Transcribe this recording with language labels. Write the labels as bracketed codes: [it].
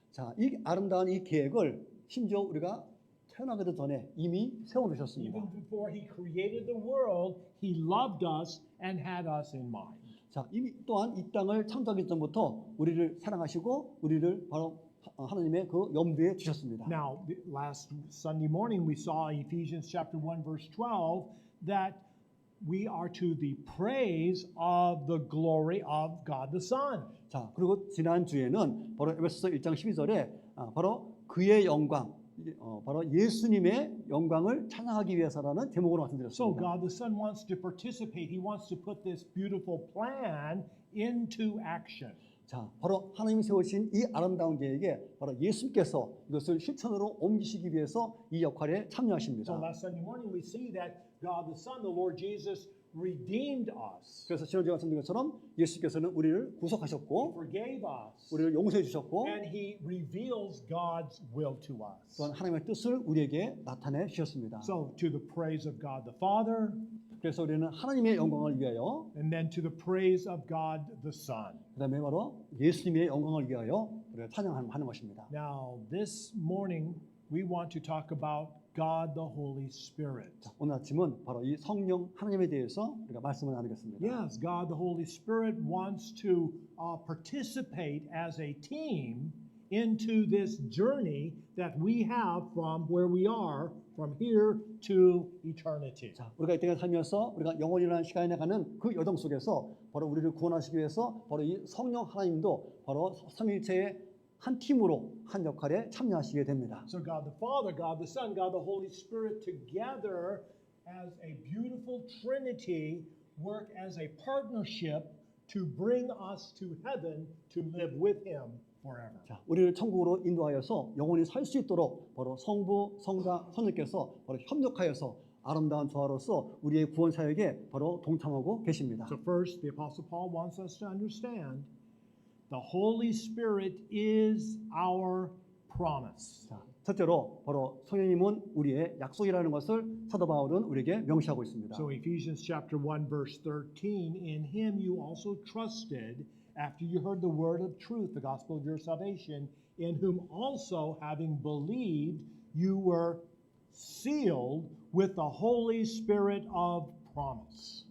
[ko] 자, 이 아름다운 이 계획을 심지어 우리가 태어나기도 전에 이미 세워놓으셨습니다. [en] Even before he created the world, he loved us and had us in mind. [ko] 자, 이미 또한 이 땅을 창조하기 전부터 우리를 사랑하시고 우리를 바로 하나님의 그 염두에 두셨습니다. [en] Now, last Sunday morning we saw in Ephesians chapter 1 verse 12 that we are to the praise of the glory of God the Son. [ko] 자, 그리고 지난 주에는 바로 에베소서 1장 12절에 바로 그의 영광, 바로 예수님의 영광을 찬양하기 위해서라는 제목으로 [en] So [ko] 말씀드렸습니다. [en] God the Son wants to participate. He wants to put this beautiful plan into action. [ko] 자, 바로 하나님이 세우신 이 아름다운 계획에 바로 예수님께서 이것을 실천으로 옮기시기 위해서 이 역할에 참여하십니다. [en] So last Sunday morning we see that God the Son, the Lord Jesus, redeemed us, [ko] 그래서 지난주에 말씀드린 것처럼 예수께서는 우리를 구속하셨고 [en] forgave us, [ko] 우리를 용서해 주셨고 [en] and He reveals God's will to us. [ko] 또한 하나님의 뜻을 우리에게 나타내 주셨습니다. [en] So to the praise of God the Father, [ko] 그래서 우리는 하나님의 영광을 위하여 [en] and then to the praise of God the Son. [ko] 그다음에 바로 예수님의 영광을 위하여 우리가 찬양하는 것입니다. [en] Now this morning we want to talk about God the Holy Spirit. [ko] 자, 오늘 아침은 바로 이 성령 하나님에 대해서 우리가 말씀을 나누겠습니다. [en] Yes, God the Holy Spirit wants to participate as a team into this journey that we have from where we are, from here to eternity. [ko] 자, 우리가 이 땅에 살면서 우리가 영원이라는 시간에 가는 그 여정 속에서 바로 우리를 구원하시기 위해서 바로 이 성령 하나님도 바로 삼위일체의 한 팀으로 한 역할에 참여하시게 됩니다. [en] So God the Father, God the Son, God the Holy Spirit together as a beautiful Trinity work as a partnership to bring us to heaven to live with Him forever. [ko] 자, 우리를 천국으로 인도하여서 영원히 살 수 있도록 바로 성부, 성자, 성령께서 바로 협력하여서 아름다운 조화로서 우리의 구원 사역에 바로 동참하고 계십니다. [en] So first, the Apostle Paul wants us to understand the Holy Spirit is our promise. [ko] 자, 첫째로 바로 성령님은 우리의 약속이라는 것을 사도 바울은 우리에게 명시하고 있습니다. [en] So Ephesians chapter 1 verse 13, in him you also trusted after you heard the word of truth, the gospel of your salvation, in whom also having believed you were sealed with the Holy Spirit of promise.